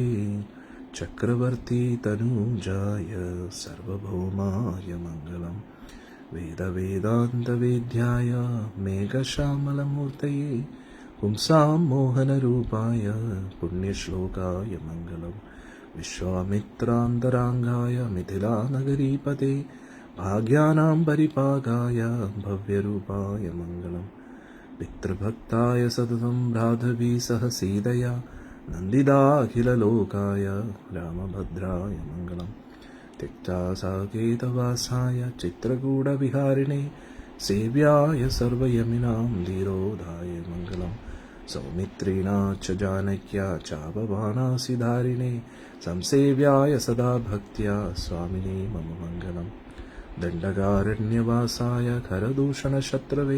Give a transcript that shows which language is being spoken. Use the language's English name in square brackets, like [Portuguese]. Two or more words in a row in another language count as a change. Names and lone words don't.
[Sanskrit] ചക്രവർത്തി തനൂജായ സർവഭൗമായ മംഗളം വേദവേദാന്തവേദ്യായ മേഘശ്യാമലമൂർത്തയേ പുംസാം മോഹനരൂപായ പുണ്യശ്ലോകായ മംഗളം വിശ്വാമിത്രാന്തരാംഗായ മിഥിലാനഗരീപതേ ഭാഗ്യാനാം പരിപാകായ ഭവ്യരൂപായ മംഗളം പിതൃഭക്തായ സതതം രാഘവീ സഹ സീതയാ നന്ദിതാഖിലലോകായ രാമഭദ്രായ മംഗളം त्यक्ता साकेतवासाय चित्रकूटविहारिणे सेव्याय सर्वयमिनां धीरोधाय मङ्गलं सौमित्रिणा च जानक्या चापवानासि धारिणे संसेव्याय सदा भक्त्या स्वामिने मम मङ्गलं दण्डकारण्यवासाय खरदूषणशत्रवे